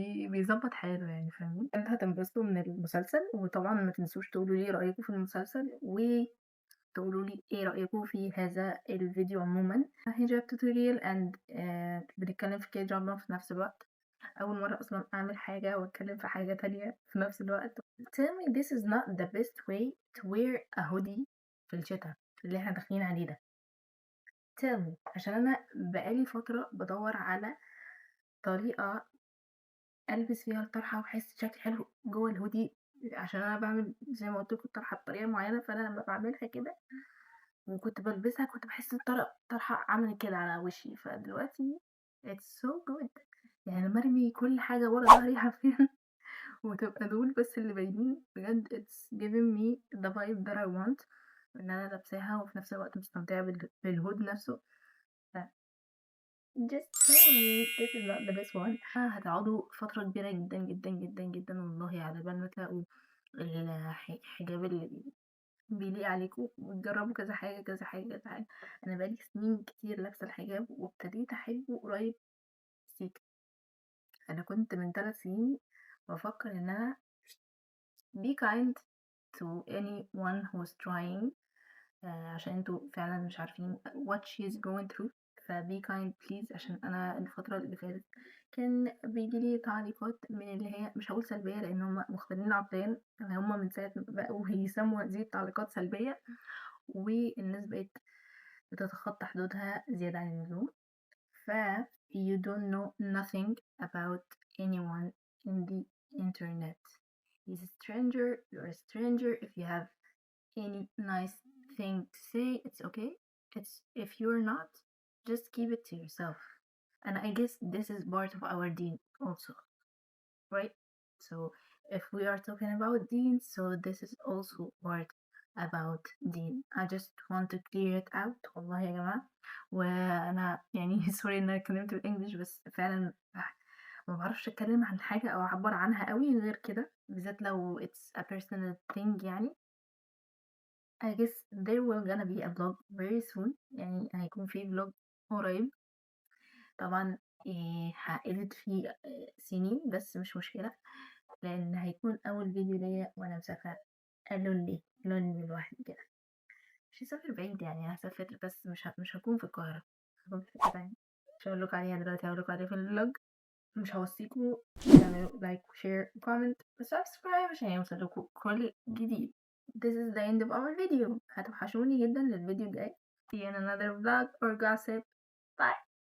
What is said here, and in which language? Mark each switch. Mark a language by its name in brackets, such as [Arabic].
[Arabic] بيضبّط حاله يعني فاهمني؟ أنتم هتنبسطوا من المسلسل، وطبعًا ما تنسوش تقولوا لي رأيكم في المسلسل، وتقولوا لي إيه رأيكم في هذا الفيديو عمومًا. [English] hijab tutorial and [Arabic] بنتكلم في K-drama في نفس الوقت. أول مرة أصلًا أعمل حاجة وأتكلم في حاجة تانية في نفس الوقت. [English] Tell me this is not the best way to wear a hoodie [Arabic] في الشتا اللي إحنا داخلين عليه ده. [English] Tell me [Arabic] عشان أنا بقى لي فترة بادوّر على طريقة ألبس فيها الطرحة وأحس شكلي حلو جوّه الhoodie، عشان أنا باعمل زي ما قُلت لكم الطرحة بطريقة معيّنة، فأنا لمّا باعملها كده وكنت بالبسها كنت باحس الطرحة عملت كده على وشي، فدلوقتي [English] it's so good. [Arabic] يعني لمّا أرمي كل حاجة ورا ضهري حرفيًا وتبقى دول بس اللي باينين، بجد [English] it's giving me the vibe that I want، [Arabic] إن أنا لابساها وفي نفس الوقت مستمتعة بالhood نفسه. [English] ف just tell me this is not the best one. [Arabic] هتقعدوا فترة كبيرة جدًا، جدًا، جدًا، جدًا والله على بال ما تلاقوا الحجاب اللي بيليق عليكم، وتجربوا كذا حاجة، كذا حاجة، كذا حاجة. أنا بقى لي سنين كتير لابسة الحجاب وابتديت أحبه قريب سيكا. أنا كنت من 3 سنين بافكر إن أنا [English] be kind to anyone who's trying، [Arabic] عشان انتوا فعلا مش عارفين [English] what she's going through، [Arabic] ف [English] be kind please. [Arabic] عشان أنا الفترة اللي فاتت كان بيجيلي تعليقات من اللي هي مش هقول سلبية لأن هما مختلين عقليا، هما من ساعة ما بقوا يسموا هذه التعليقات سلبية، والناس بقت بتتخطى حدودها زيادة عن اللزوم. [English] ف you don't know nothing about anyone in the internet. He's a stranger, you're a stranger. If you have any nice thing to say, it's okay. It's if you're not, just keep it to yourself. And I guess this is part of our deen also, right? So if we are talking about deen, so this is also part about deen. I just want to clear it out [Arabic] والله يا جماعة. وأنا يعني سوري إن أنا اتكلمت بالإنجلش، بس فعلا ما بعرفش أتكلم عن حاجة أو أعبر عنها قوي غير كده، بالذات لو [English] it's a personal thing [Arabic] يعني. [English] I guess there will gonna be a vlog very soon، [Arabic] يعني هيكون في vlog قريب طبعا. هedit فيه سنين بس مش مشكلة، لأن هيكون أول فيديو ليا وأنا مسافرة لونلي لونلي لوحدي كده. مش هسافر بعيد يعني، هسافر بس مش هكون في القاهرة، هكون في حتة تانية. مش هقولك عليها دلوقتي، هقولك عليها في الفلوج. مش هوصيكوا تعملوا لايك وشير وكومنت وسبسكرايب عشان يوصلكوا كل جديد. [English] This is the end of our video. [Arabic] هتوحشوني جدا للفيديو الجاي. [English] See you in another vlog or gossip. Bye.